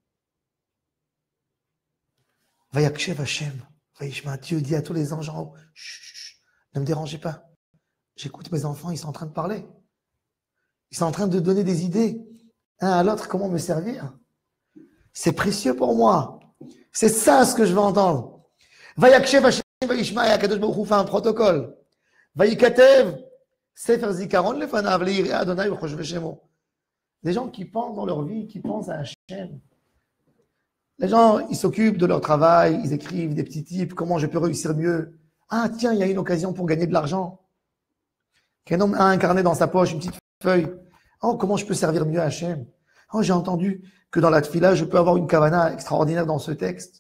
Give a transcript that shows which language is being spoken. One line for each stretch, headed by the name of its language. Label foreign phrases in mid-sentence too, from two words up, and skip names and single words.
Hebrew: ויקשב השם, וישמע,
French: Dieu dit à tous les anges en haut, chut, ne me dérangez pas. J'écoute mes enfants, ils sont en train de parler. Ils sont en train de donner des idées, un à l'autre, comment me servir. C'est précieux pour moi. C'est ça ce que je veux entendre.
Hebrew: ויקשב השם, וישמע,
French: et
Hebrew: הקדוש ברוך הוא
French: fait un protocole.
Hebrew: ויכתב, ספר זכרון לפניו ליראי אדוני וחושבי שמו.
French: Des gens qui pensent dans leur vie, qui pensent à Hachem. Les gens, ils s'occupent de leur travail, ils écrivent des petits tips, comment je peux réussir mieux. Ah tiens, il y a une occasion pour gagner de l'argent. Qu'un homme a un carnet dans sa poche, une petite feuille. Oh, comment je peux servir mieux à Hachem. Oh, j'ai entendu que dans la tfila, je peux avoir une kavana extraordinaire dans ce texte.